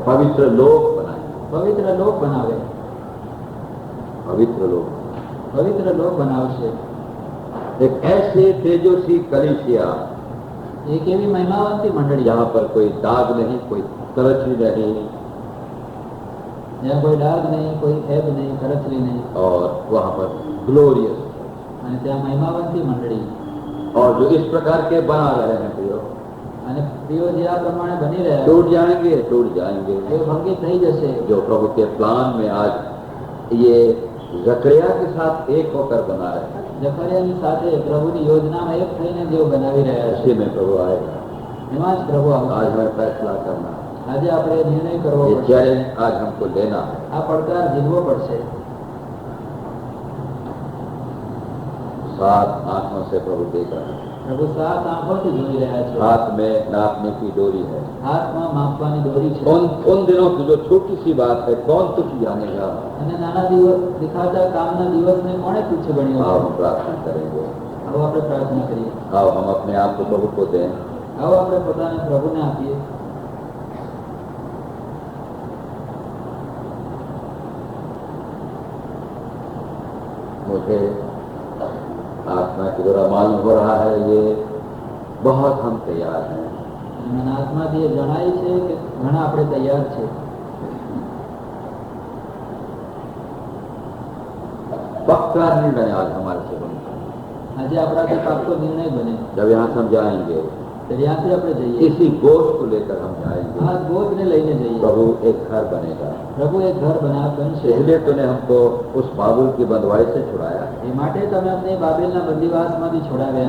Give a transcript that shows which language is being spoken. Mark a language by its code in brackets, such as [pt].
[hi] पवित्र लोक बनाए। [gu] પવિત્ર લોક બનાવે, [hi] पवित्र लोक, [gu] પવિત્ર લોક બનાવશે। [hi] एक ऐसे तेजस्वी कलीसिया [gu] એક એવી મહિમાવંતી મંડળી [hi] जहाँ पर कोई दाग नहीं, कोई करचली नहीं, [gu] જ્યાં કોઈ ડાઘ નહીં, કોઈ એબ નહીં, કરચલી નહીં, [hi] और वहाँ पर ग्लोरियस, [gu] અને ત્યાં મહિમાવંતી મંડળી। [hi] और जो इस प्रकार के बना रहे हैं प्रियो, [gu] અને પ્રિયો જે આ પ્રમાણે બની રહ્યા [hi] टूट जाएंगे, टूट जाएंगे। [gu] એ ભંગી થઈ જશે। [hi] जो प्रभु के प्लान में आज ये जकरिया के साथ एक होकर बना रहे हैं, [gu] જકરિયાની સાથે પ્રભુની યોજનામાં એક થઈને જેઓ બનાવી રહ્યા છે, [hi] उसी में प्रभु आएगा। [gu] એમાં જ પ્રભુ [hi] आज [gu] આવશે। [hi] हमें फैसला करना है, [gu] આજે આપણે નિર્ણય કરવો [hi] ये [gu] પડશે, [hi] चैलेंज आज हमको लेना है। [gu] આ પડકાર ઝીલવો પડશે। [hi] 7 आंखों से प्रभु देख रहा है। [gu] પ્રભુ 7 આંખોથી જોઈ રહ્યા છે। [hi] हाथ में नापने की डोरी है। [gu] હાથમાં માપવાની દોરી છે, [hi] उन दिनों की जो छोटी सी बात है, कौन तुझ जानेगा? [gu] અને નાના દિવસ દેખાતા કામના દિવસને કોણે તુચ્છ ગણ્યો? [hi] आओ हम प्रार्थना करेंगे। [gu] આવો આપણે પ્રાર્થના કરીએ। [hi] आओ हम अपने आप को प्रभु को दें। [gu] આવો આપણે પોતાને પ્રભુને આપીએ। [hi] मुझे आत्मा की द्वारा मालूम हो रहा है, ये बहुत हम तैयार हैं। [gu] મને આત્માથી એ જણાય છે કે ઘણા આપણે તૈયાર છે। [hi] पक्का निर्णय आज हमारे से बनता है। [gu] આજે આપણાથી પાક્કો નિર્ણય બને। [hi] जब यहाँ से हम जाएंगे, [gu] તો ત્યાંથી આપણે જઈએ, [hi] इसी बोझ को लेकर हम जाएंगे। [gu] આ બોધને લઈને જઈએ। [hi] प्रभु एक घर बनेगा। [gu] પ્રભુ એક ઘર બનશે। [hi] इसलिए तूने हमको उस बाबुल की बंधुआई से छुड़ाया, [gu] એ માટે તમે અમને બાબેલના બંદીવાસમાંથી છોડાવ્યા,